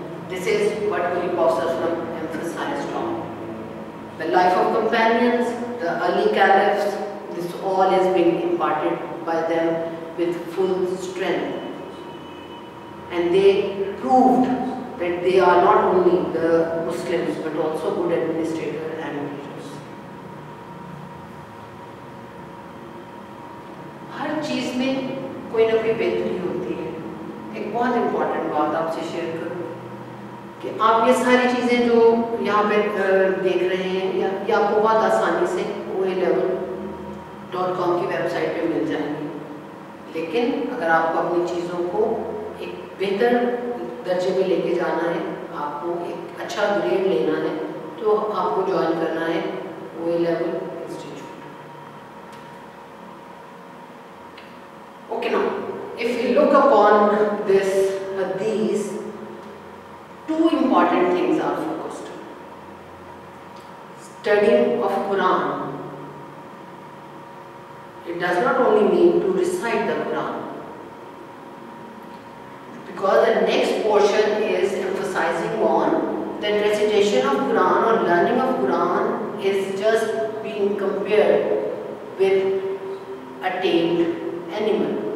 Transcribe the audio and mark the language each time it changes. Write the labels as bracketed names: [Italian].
[English] This is what Holy Prophet emphasized on. The life of companions, the early caliphs, this all is being imparted by them with full strength. And they proved that they are not only the Muslims but also good administrators and leaders. [Hindi] हर चीज़ में कोई ना कोई बेहतरी होती है. एक बहुत important बात आपसे शेयर करूँ कि आप ये सारी चीज़ें जो यहाँ पे देख रहे हैं ये आपको बहुत आसानी से oalevel.com की वेबसाइट पे मिल जाएंगी. लेकिन अगर आपको अपनी चीज़ों को एक बेहतर दर्जे में लेके जाना है, आपको एक अच्छा ग्रेड लेना है, तो आपको ज्वाइन करना है oalevel institute. [English] Okay, now if we look upon this hadith, two important things are focused. Studying of Quran. It does not only mean to recite the Quran, because the next portion is emphasizing on that recitation of Quran or learning of Quran is just being compared with a tamed animal.